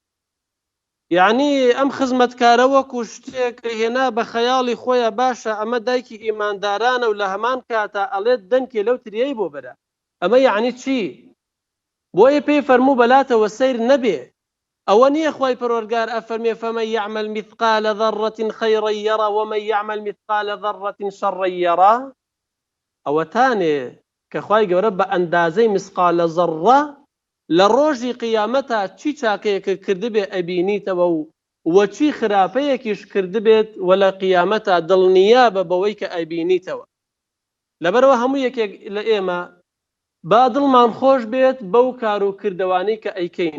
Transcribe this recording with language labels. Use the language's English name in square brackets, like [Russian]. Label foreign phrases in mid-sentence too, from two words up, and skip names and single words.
[Central Kurdish] یعنی ئەم خزمەتکارە وەکو شتێک هێنا بە خەیاڵی خۆیە باشە ئەمە دایکی ئیماندارانە و لە هەمان کاتە ئەڵێت دەنکێ لەو ترێیەی بۆ بەرە. ئەمە یعنی چی؟ بۆیە پێی فەرموو بەلاتەوە سەیر نەبێ. ئەوە نییە خوای پەروەردگار ئەفەرمێ [Arabic] فەمەن یعمل مثقال ذرة خيرا يرى ومن يعمل مثقال ذرة شرا يرى. [Central Kurdish] ئەوە تانێ کە خوای گەورە بە ئەندازەی مسقالە زەڕە لە ڕۆژی قیامەتە چی چاکەیەکە کردبێ ئەبینیتەوە و وەچی خراپەیەکیش کردبێت و لە قیامەتە دڵنیا بە بەوەی کە ئەبینیتەوە. لەبەرەوە هەموو یەکێک لە ئێمە با دڵمان خۆش بێت بەو کار و کردەوانەی کە ئەیکەین.